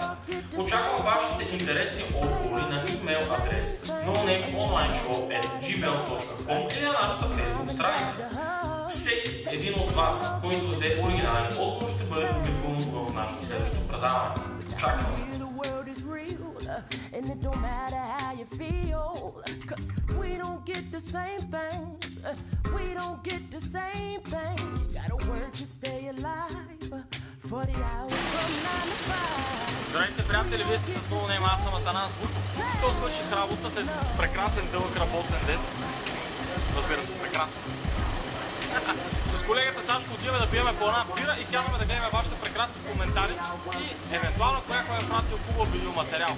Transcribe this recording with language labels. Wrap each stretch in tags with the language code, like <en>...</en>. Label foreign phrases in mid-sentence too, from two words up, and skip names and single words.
<bg>Очаквам вашите интересни отговори на имейл адрес nonameonlineshow@gmail.com или на нашата Facebook страница. Всеки един от вас, който даде оригинален отговор, ще бъде публикуван в нашето следващо предаване. Очакваме!</bg> <en>And it don't matter how you feel, 'cause we don't get the same things. We don't get the same thing. You gotta work to stay alive. 40 hours from 9 to 5.</en> <bg>Здравейте, приятели, вие сте с No Name, аз съм Атанас Вутов. Що свърших работа след прекрасен дълъг работен ден? Разбира се, прекрасен. С колегата Сашко отиваме да пиеме по една бира и сядаме да гледаме вашите прекрасни коментари и евентуално някой е пратил хубав видеоматериал.</bg>